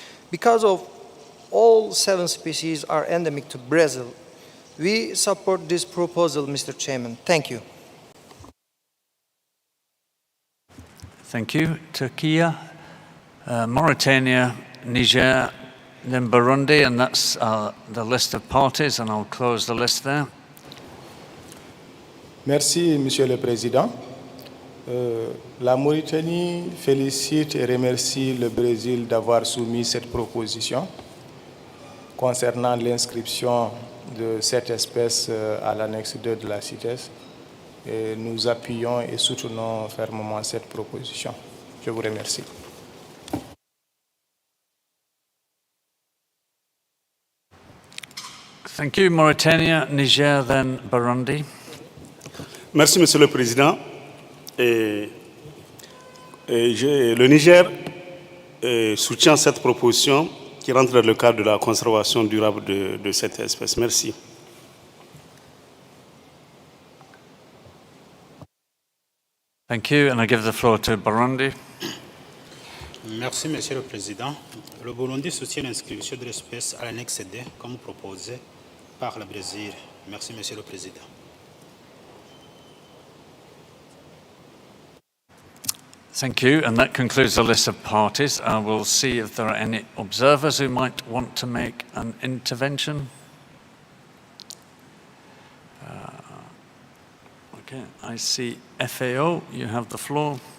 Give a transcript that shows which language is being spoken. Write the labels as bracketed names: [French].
[English] Because of all 7 species are endemic to Brazil, we support this proposal, Mr. Chairman. Thank you. Thank you, Turkey, Mauritania, Niger, then Burundi, and that's the list of parties, and I'll close the list there. [French] Merci, Monsieur le Président. La Mauritanie félicite et remercie le Brésil d'avoir soumis cette proposition concernant l'inscription de cette espèce à l'annexe 2 de la CITES. Et nous appuyons et soutenons fermement cette proposition. Je vous remercie. [English] Thank you, Mauritania, Niger, then Burundi. [French] Merci, Monsieur le Président. Le Niger soutient cette proposition qui rentre dans le cadre de la conservation durable de cette espèce. Merci. [English] Thank you, and I give the floor to Burundi. [French] Merci, Monsieur le Président. Le Burundi soutient l'inscription de l'espèce à l'annexe D, comme proposé par le Brésil. Merci, Monsieur le Président. [English] Thank you, and that concludes the list of parties. I will see if there are any observers who might want to make an intervention. Okay, I see FAO, you have the floor.